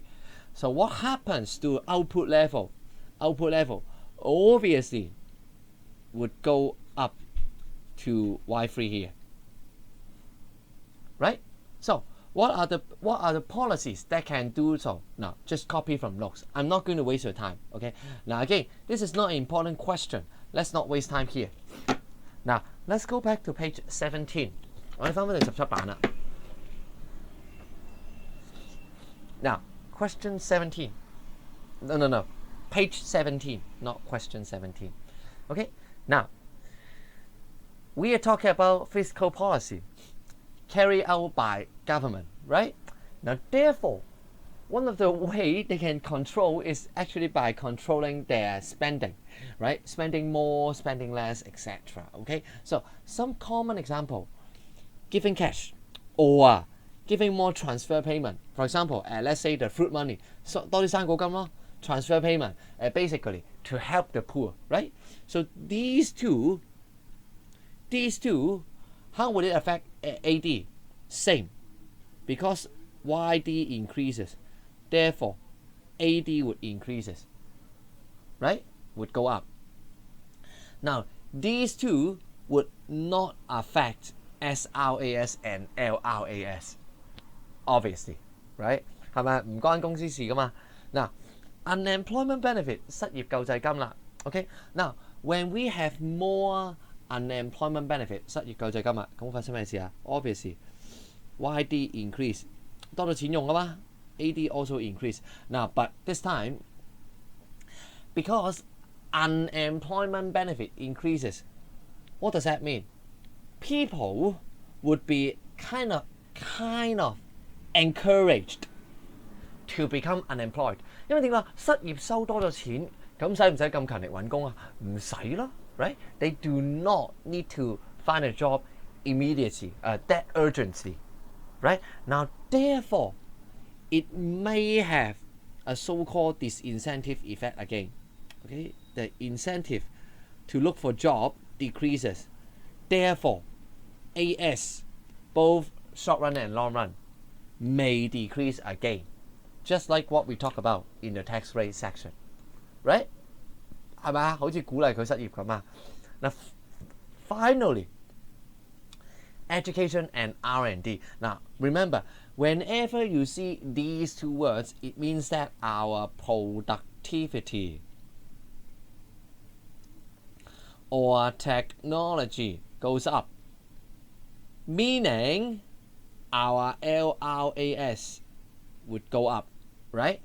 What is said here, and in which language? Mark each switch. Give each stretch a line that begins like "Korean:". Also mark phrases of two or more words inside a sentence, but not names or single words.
English: So what happens to output level? Output level obviously would go up to Y3 here, right? So what are the policies that can do so? Now just copy from notes. I'm not going to waste your time. Okay. Now again, this is not an important question. Let's not waste time here. Now let's go back to page 17.
Cantonese: 我哋翻返嚟17版啦。
English: Now question 17. No. Page 17, not question 17. Okay. Now we are talking about fiscal policy carried out by government, right? Now, therefore, one of the way they can control is actually by controlling their spending, right? Spending more, spending less, etc. Okay, so some common example: giving cash or giving more transfer payment. For example, let's say the fruit money, so
Cantonese: 多啲生果金咯,
English: transfer payment, basically to help the poor, right? So these two, how would it affect AD? Same, because YD increases, therefore AD would increases, right? Would go up. Now these two would not affect SRAS and LRAS, obviously, right?
Cantonese: 係咪唔關公司事㗎嘛？嗱 ，
English: unemployment benefit
Cantonese: 失業救濟金啦。
English: OK， now when we have more unemployment benefit
Cantonese: 失業救濟金啊，咁發生咩事啊 ？
English: Obviously YD increase
Cantonese: 多到錢用啊嘛 ，
English: AD also increase. Now but this time because unemployment benefit increases, what does that mean? People would be kind of encouraged to become unemployed.
Cantonese: 因為點解失業收多咗錢，咁使唔使咁勤力揾工啊？唔使咯。Right?
English: They do not need to find a job immediately, that urgently. Right? Now, therefore, it may have a so-called disincentive effect again. Okay? The incentive to look for job decreases. Therefore, AS, both short run and long run, may decrease again. Just like what we talked about in the tax rate section. Right?
Cantonese: 係咪啊？好似鼓勵佢失業咁啊！
English: 嗱 ，finally, education and R&D. Now, remember, whenever you see these two words, it means that our productivity or technology goes up, meaning our LRAS would go up, right?